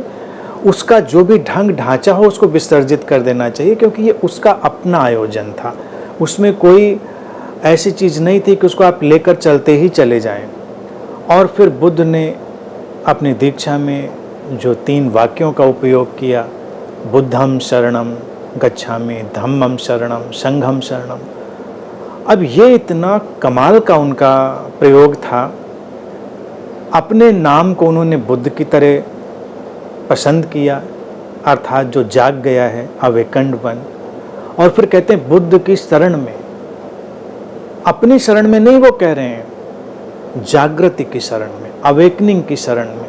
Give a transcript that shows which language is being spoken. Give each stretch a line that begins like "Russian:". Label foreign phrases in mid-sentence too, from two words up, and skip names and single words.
Hindi: उसका जो भी ढंग ढांचा हो उसको विसर्जित कर देना चाहिए, क्योंकि ये उसका अपना आयोजन था। उसमें कोई ऐसी चीज़ नहीं थी कि उसको आप लेकर चलते ही चले जाएं। और फिर बुद्ध ने अपनी दीक्षा में जो 3 वाक्यों का उपयोग किया,
Pali: बुद्धम शरणम गच्छामि, धम्मम शरणम, संघम शरणम।
Hindi: अब ये इतना कमाल का उनका प्रयोग था। अपने नाम को उन्होंने बुद्ध की तरह पसंद किया, अर्थात जो जाग गया है,
English: awakened one.
Hindi: और फिर कहते हैं बुद्ध की शरण में, अपनी शरण में नहीं वो कह रहे हैं, जागृति की शरण में, अवेकनिंग की शरण में।